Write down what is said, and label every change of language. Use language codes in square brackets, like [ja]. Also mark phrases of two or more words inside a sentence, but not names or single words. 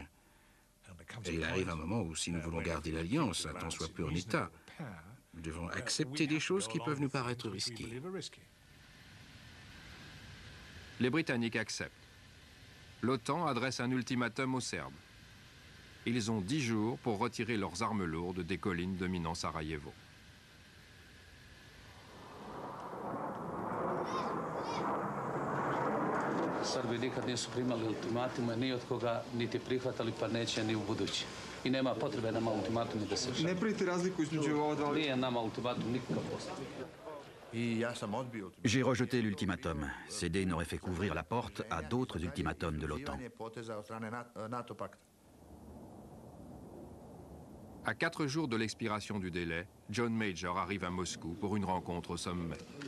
[fr] Et il arrive un moment où, si nous voulons garder l'Alliance, un tant soit peu en état, nous devons accepter des choses qui peuvent nous paraître risquées. Les Britanniques acceptent. L'OTAN adresse un ultimatum aux Serbes. Ils ont 10 jours pour retirer leurs armes lourdes des collines dominant Sarajevo. [sr] Srbi nikad nisu primali ultimatume ni od koga, niti prihvatali, pa neće ni u budući. I nema potrebe nama ultimatumi da se... Ne pravite razliku između ova dva... Nije nama ultimatum nikakav postoji. [fr] J'ai rejeté l'ultimatum. Céder n'aurait fait qu'ouvrir la porte à d'autres ultimatums de l'OTAN. À 4 jours de l'expiration du délai, John Major arrive à Moscou pour une rencontre au sommet.